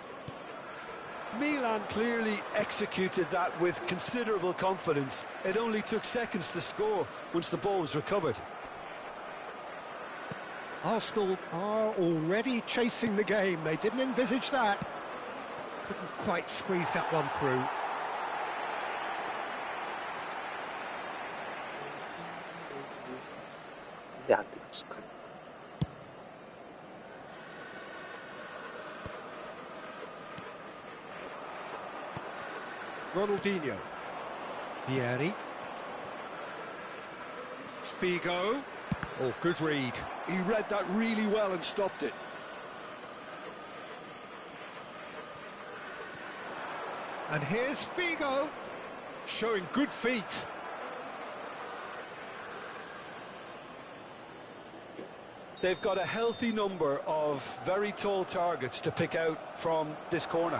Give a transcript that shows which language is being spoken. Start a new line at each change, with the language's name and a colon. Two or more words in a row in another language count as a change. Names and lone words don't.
English: Milan clearly executed that with considerable confidence. It only took seconds to score once the ball was recovered. Arsenal are already chasing the game. They didn't envisage that. Couldn't quite squeeze that one through.
Korean: 근데 안 돼, 익숙한.
English: Ronaldinho. Vieri. Figo. Oh, good read. He read that really well and stopped it. And here's Figo, showing good feet. They've got a healthy number of very tall targets to pick out from this corner.